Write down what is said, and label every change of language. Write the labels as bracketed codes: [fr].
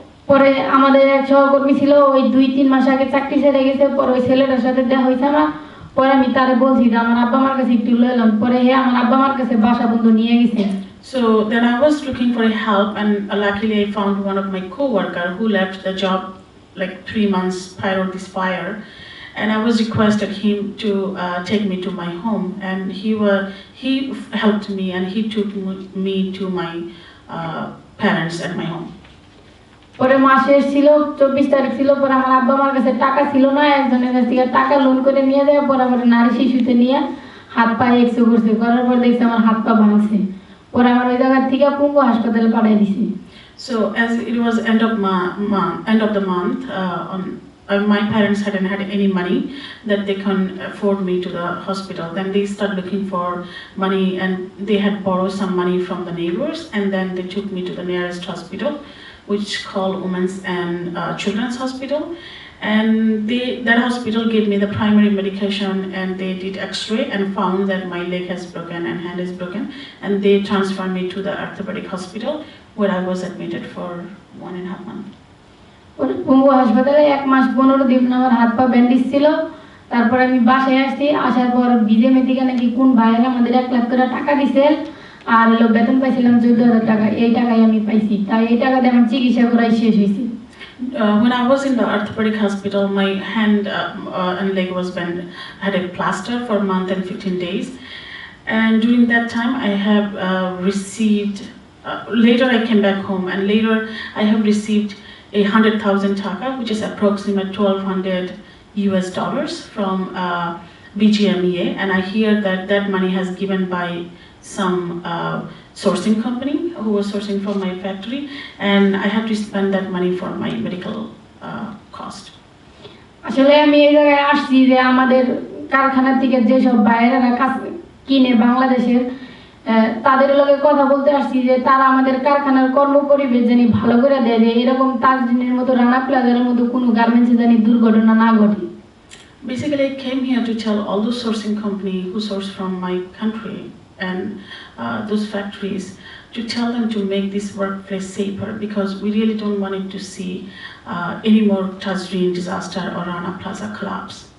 [bn] পরে আমাদের এক সহকর্মী ছিল ওই 2-3 মাস আগে চাকরি ছেড়ে গেছে পরে ওই ছেলেটার সাথে দেখা হইছে আমার পরে আমি তারে বলছি যে আমার আব্বা মার কাছে একটু লইলাম পরে আমার আব্বা মার কাছে বাসা বন্ধ নিয়ে গেছে [en] So then I was looking for help, and luckily I found one of my co-worker who left the job like 3 months prior to this fire, and I was requested him to take me to my home, and he helped me, and he took me to my parents at my home. [bn] পরে মাসের ছিল 24 তারিখ ছিল, পরে আমার আব্বা আমার কাছে টাকা ছিল না, একজনের কাছ থেকে টাকা লোন করে নিয়ে যায়, পরে নারী শিশুতে নিয়ে হাত পা এক্সরে করছে, করার পর দেখছি আমার হাত পা ভাঙছে, পরে আমার ওই জায়গা থেকে পঙ্গু হাসপাতালে পাঠিয়ে দিছে। [en] So as it was end of the month, my parents hadn't had any money that they can afford me to the hospital. Then they started looking for money, and they had borrowed some money from the neighbors, and then they took me to the nearest hospital, which called Women's and Children's Hospital. And that hospital gave me the primary medication, and they did x-ray and found that my leg has broken and hand is broken, and they transferred me to the orthopedic hospital, where I was admitted for 1.5 months. [bn] পঙ্গু হাসপাতালে 1 মাস 15 দিন আমার হাত পা bandage ছিল। তারপর আমি বাসায় আসছি, আসার পর বিজেপি থেকে নাকি কোন ভাইয়েরা আমাদের 1 লাখ করে টাকা দিয়েছেন, আর বেতন পাইছিলাম 14,000 টাকা, এই টাকাই আমি পাইছি, তাই এই টাকা দিয়ে আমার চিকিৎসা করাই শেষ হয়েছে। [en] When I was in the orthopedic hospital, my hand and leg was had a plaster for a month and 15 days, and during that time I have received. Later I came back home, and later I have received 100,000 taka, which is approximately $1,200 from BGMEA, and I hear that money has given by some sourcing company who was sourcing from my factory, and I have to spend that money for my medical cost. [bn] আসলে আমি এই জায়গায় আসছি যে আমাদের কারখানা থেকে যে সব বাইরেরা কাজ কিনে বাংলাদেশের, তাদের লগে কথা বলতে আসছি যে তারা আমাদের কারখানার কর্মপরিবেশ জানি ভালো করে দেয়, যে এরকম তাজরিনের মতো রানা প্লাজার মতো কোনো গার্মেন্টসে জানি দুর্ঘটনা না ঘটে। [en] Basically, I came here to tell all those sourcing company who source from my country and those factories, to tell them to make this workplace safer, because we really don't want it to see any more Tazreen disaster or Rana Plaza collapse.